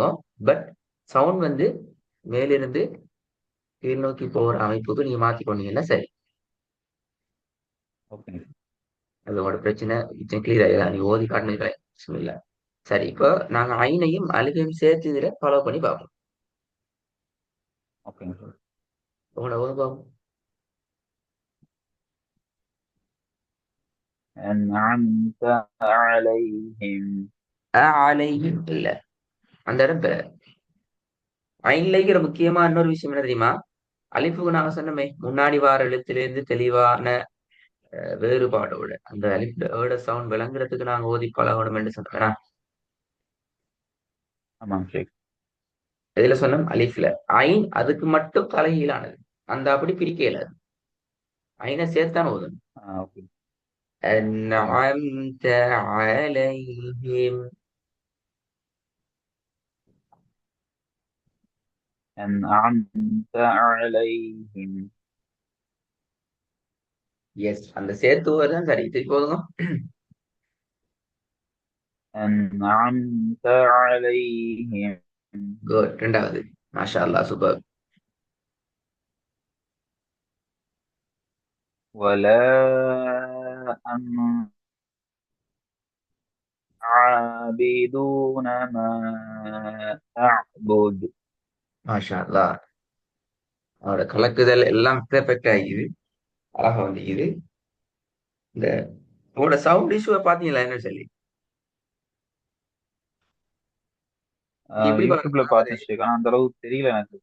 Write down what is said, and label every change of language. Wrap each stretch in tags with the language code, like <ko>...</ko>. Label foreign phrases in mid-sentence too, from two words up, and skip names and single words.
<en>but sound</en> <ta>வந்து மேலிருந்து கீழ் நோக்கி போகிற அமைப்புக்கு நீங்க மாத்தி கொண்டீங்கன்னா சரி. ஓகேங்க சார். அது உங்களோட பிரச்சனை மிச்சம் கிளியர் ஆகிதான் நீங்க ஓதி காட்டினீங்களே. பிஸ்மில்லா. சரி, இப்போ நாங்க ஐனையும் அலிஃபையும் சேர்த்து இதுல ஃபாலோ பண்ணி பார்ப்போம். ஓகேங்க சார். உங்களோட ஓது பார்ப்போம்.</ta> <ar>أنعمت عليهم.</ar> <ta>அலைஹிம் இல்ல. அந்த இடம் ஐன்ல இருக்கிற முக்கியமா இன்னொரு விஷயம் என்ன தெரியுமா? அலிஃபுக்கு நாங்க சொன்னோமே முன்னாடி வார எழுத்திலிருந்து தெளிவான வேறுபாடோட அந்த அலிஃபோட சவுண்ட் விளங்குறதுக்கு நாங்க ஓதி பழகணும் என்று சொன்னோம். ஆமாங்க சார். எதுல சொன்னோம்? அலிஃப்ல. ஐன் அதுக்கு மட்டும் தலைகீழானது. அந்த அப்படி பிரிக்க இயலாது. ஐனை சேர்த்தான் ஓதணும். ஓகே. சரிங்க சார்.</ta> <ar>أنعمت عليهم. أنعمت عليهم.</ar> <ta>எஸ், அந்த சேர்த்து தான் சரி. திருப்பி போதுங்க.</ta> <ar>أنعمت عليهم.</ar> <ta>குட். ரெண்டாவது.</ta> <ar>ما شاء الله,</ar> <ta>சூப்பர்.</ta> <ar>ولا أنتم عابدون ما أعبد. ما شاء الله.</ar> <ta>அவரோட கலக்குதல் எல்லாம் பெர்ஃபெக்ட் ஆகிது. அழகா வந்துக்குது. இந்த உங்களோட</ta> <en>sound issue</en> <ta>பாத்தீங்களா என்ன சொல்லி? நீங்க எப்படி யூடியூப்ல பாருங்க பார்த்தேன் ஷேக், ஆனா அந்த அளவுக்கு தெரியல எனக்கு.</ta>